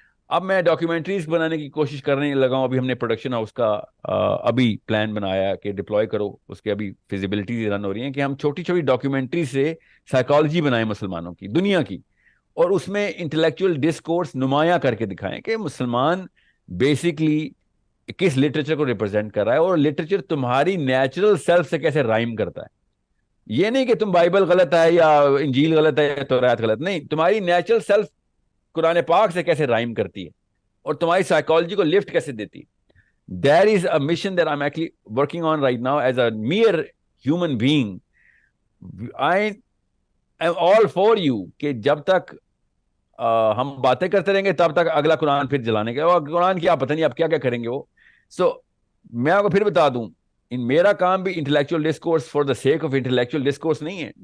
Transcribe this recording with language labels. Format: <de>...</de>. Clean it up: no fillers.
<ur>اب میں ڈاکیومنٹریز بنانے کی کوشش کرنے لگا ہوں. ابھی ہم نے پروڈکشن ہاؤس کا ابھی پلان بنایا کہ ڈپلوائے کرو، اس کے ابھی فیزیبلٹیز رن ہو رہی ہیں کہ ہم چھوٹی چھوٹی ڈاکیومنٹری سے سائیکالوجی بنائیں مسلمانوں کی، دنیا کی، اور اس میں انٹلیکچوئل ڈسکورس نمایاں کر کے دکھائیں کہ مسلمان بیسکلی کس لٹریچر کو ریپرزینٹ کر رہا ہے اور لٹریچر تمہاری نیچرل سیلف سے کیسے رائم کرتا ہے. یہ نہیں کہ تم بائبل غلط ہے یا انجیل غلط ہے یا تورات غلط، نہیں، تمہاری نیچرل سیلف قرآن پاک سے کیسے رائم کرتی ہے اور تمہاری سائیکالوجی کو لفٹ کیسے دیتی ہے.</ur> <en>There is a mission that I'm actually working on right now as a mere human being. I am all for you</en> <ur>کہ جب تک ہم باتیں کرتے رہیں گے تب تک اگلا قرآن پھر جلانے کا، اور قرآن کیا پتہ نہیں آپ کیا کیا کریں گے وہ. سو میں آپ کو پھر بتا دوں، میرا کام بھی</ur> <en>intellectual discourse for the sake of intellectual discourse</en> <ur>نہیں ہے.</ur>